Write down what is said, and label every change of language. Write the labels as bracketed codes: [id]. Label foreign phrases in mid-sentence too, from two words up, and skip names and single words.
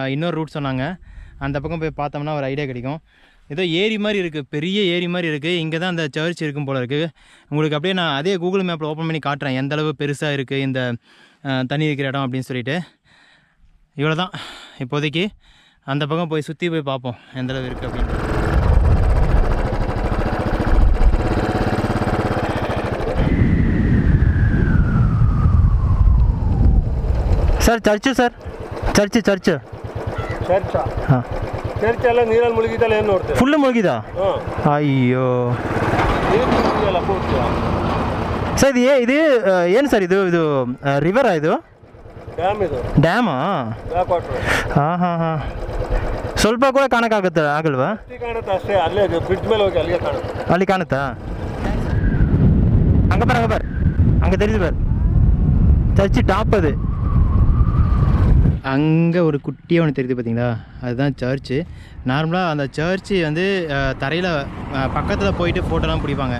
[ta] இன்னொரு ரூட் சொன்னாங்க, அந்த பக்கம் போய் பார்த்தோம்னா ஒரு ஐடியா கிடைக்கும். ஏதோ ஏரி மாதிரி இருக்குது, பெரிய ஏரி மாதிரி இருக்குது. இங்கே தான் அந்த சர்ச் இருக்கும் போல் இருக்குது. உங்களுக்கு அப்படியே நான் அதே கூகுள் மேப்பில் ஓப்பன் பண்ணி காட்டுறேன் எந்தளவு பெருசாக இருக்குது இந்த தண்ணி இருக்கிற இடம் அப்படின்னு சொல்லிட்டு. இவ்வளோ தான் இப்போதைக்கு. அந்த பக்கம் போய் சுற்றி போய் பார்ப்போம் எந்தளவு இருக்குது அப்படின்னு. [kn] ಸರ್ ಚರ್ಚು ಸರ್ ಚರ್ಚು ಚರ್ಚು ಚರ್ಚಾ ಹಾಂ ಚರ್ಚ್ ಎಲ್ಲ ನೀರಲ್ಲಿ ಮುಳುಗಿದಲ್ಲ ಏನು ನೋಡ್ತೇವೆ ಫುಲ್ಲು ಮುಳುಗಿದ ಹಾಂ ಅಯ್ಯೋ ನೀರು ಮುಳುಗಿದಲ್ಲ ಪೂರ್ತಿ ಸರ್ ಇದು ಏನು ಸರ್ ಇದು ರಿವರಾ ಇದು ಡ್ಯಾಮ್ ಇದು ಡ್ಯಾಮಾ [en] back water [kn] ಹಾಂ ಹಾಂ ಹಾಂ ಸ್ವಲ್ಪ ಕೂಡ ಕಾಣಕ್ಕಾಗುತ್ತೆ ಆಗಲ್ವಾ ಅಷ್ಟೇ ಕಾಣುತ್ತೆ ಅಷ್ಟೇ ಅಲ್ಲೇ ಬ್ರಿಡ್ಜ್ ಮೇಲೆ ಹೋಗಿ ಅಲ್ಲಿಗೆ ಕಾಣುತ್ತೆ ಅಲ್ಲಿ ಕಾಣುತ್ತಾ [ta] அங்கே பார் அங்கே தெரியுது பார் [en] church top [ta] அது அங்கே ஒரு குட்டியாக ஒன்று தெரியுது பார்த்தீங்களா, அதுதான் சர்ச்சு. நார்மலாக அந்த சர்ச்சு வந்து தரையில் பக்கத்தில் போயிட்டு ஃபோட்டோலாம் பிடிப்பாங்க.